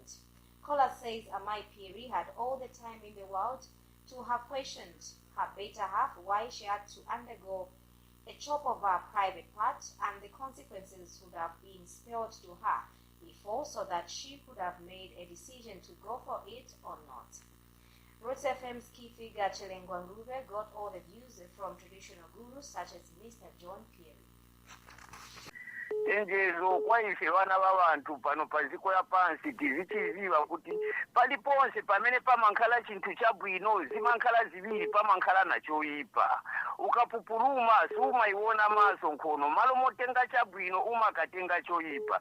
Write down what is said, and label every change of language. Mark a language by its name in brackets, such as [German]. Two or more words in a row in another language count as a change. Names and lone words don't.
[English] Caller says Amai Piri had all the time in the world to have questioned her better half why she had to undergo a chop of her private part, and the consequences would have been spelled to her before, so that she could have made a decision to go for it or not. Roots FM's key figure Chelengwa Ngube got all the views from traditional gurus such as Mr. John Pierre. [Nyanja] Enjezo kwa ife vana vavantu pano paziko ya pansi tizichiziva kuti paliponse pamene pamankhala chinthu chabwino zimankhala ziwiri pamankhala nachoyipa. Ukapupuluma sumaiona maso nkhono, malo motenga chabwino umakatenga choyipa.